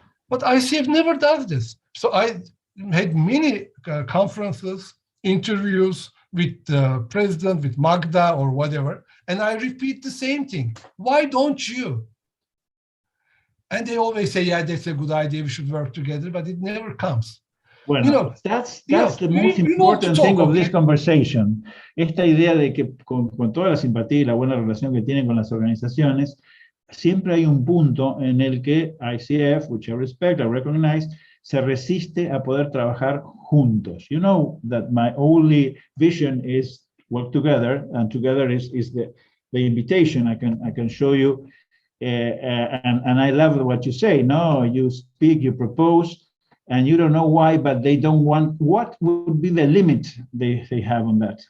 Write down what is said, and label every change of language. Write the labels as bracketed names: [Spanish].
[English] But ICF never does this. So I had many conferences, interviews with the president, with Magda or whatever, and I repeat the same thing. Why don't you? And they always say, yeah, that's a good idea, we should work together, but it never comes. Bueno, that's the most important thing of this conversation. [Spanish] Esta idea de que con toda la simpatía y la buena relación que tienen con las organizaciones, siempre hay un punto en el que ICF, [English] which I respect, I recognize, [Spanish] se resiste a poder trabajar juntos. [English] You know that my only vision is work together, and together is the invitation. I can show you, and I love what you say. No, you speak, you propose, and you don't know why, but they don't want. What would be the limit they have on that?